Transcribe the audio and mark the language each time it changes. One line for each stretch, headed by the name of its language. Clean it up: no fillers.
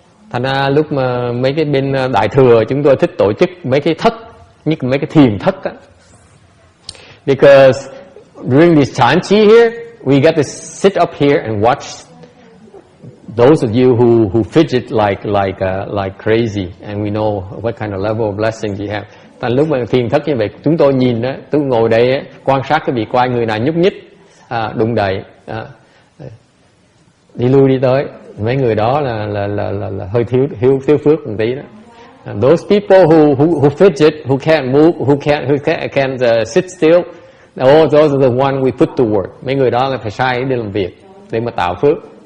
Vietnamese: Thành ra lúc mà mấy cái bên Đại Thừa chúng tôi thích tổ chức mấy cái thất, như mấy cái thiền thất á.
English: Because during this chanchi here, we get to sit up here and watch those of you who fidget like crazy, and we know what kind of level of blessings you have.
Vietnamese: Thành lúc mà thiền thất như vậy, chúng tôi nhìn đó, tôi ngồi đây quan sát cái vị coi người nào nhúc nhích, đụng đậy, đi lui đi tới, mấy người đó là hơi thiếu phước một tí đó.
English: And those people who fidget, who can't move, who can't sit still, those are the one we put to work.
Vietnamese: Mấy người đó là phải sai đi làm việc để mà tạo phước.